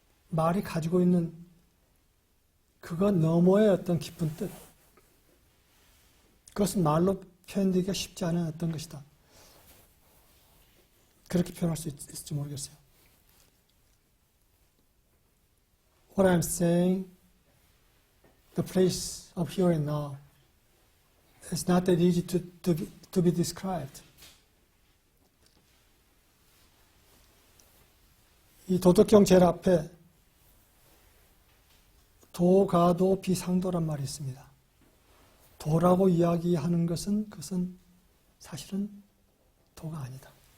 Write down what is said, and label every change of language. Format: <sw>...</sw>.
<ko>말이 가지고 있는 그것 너머의 어떤 깊은 뜻, 그것은 말로 표현되기가 쉽지 않은 어떤 것이다. 그렇게 표현할 수 있을지 모르겠어요.</ko> <en>What I'm saying, the place of here and now, is not that easy to be described.</en> <ko>이 도덕경 제일 앞에 도가도 비상도란 말이 있습니다. 도라고 이야기하는 그것은 사실은 도가 아니다.</ko>